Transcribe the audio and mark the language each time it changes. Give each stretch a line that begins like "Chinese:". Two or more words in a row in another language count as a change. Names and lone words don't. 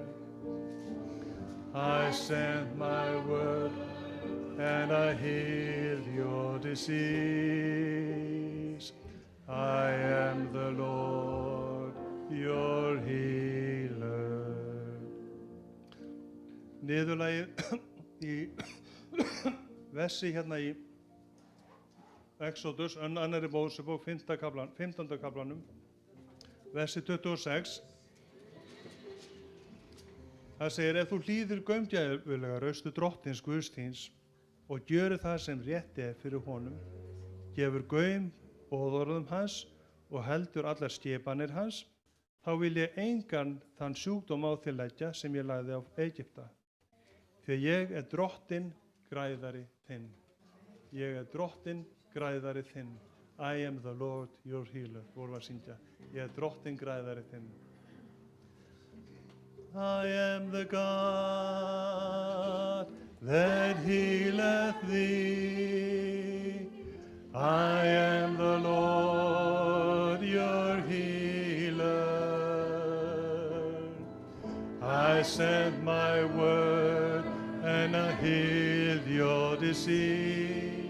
English: I sent my word and I healed your disease. I am the Lord, your healer.
Icelandic: Niðurlagið í versi hérna í Exodus, annarri Mósebók, 15. kaflanum, versi 26. Það segir, ef þú hlýðir gaumgæfilega raustu drottins Guðs þíns og gjörir það sem rétt er fyrir honum, gefur gaum boðorðum hans og heldur allar skipanir hans, þá vil ég engan þann sjúkdóm á þig leggja sem ég lagði á Egypta. Því ég er drottinn græðari þinn. Ég er drottinn græðari þinn.
English: I am the Lord your healer.
Icelandic: Vorum að syngja. Ég er drottinn græðari þinn.
English: I am the God that healeth thee. I am the Lord your healer. I sent my word and I healed your disease.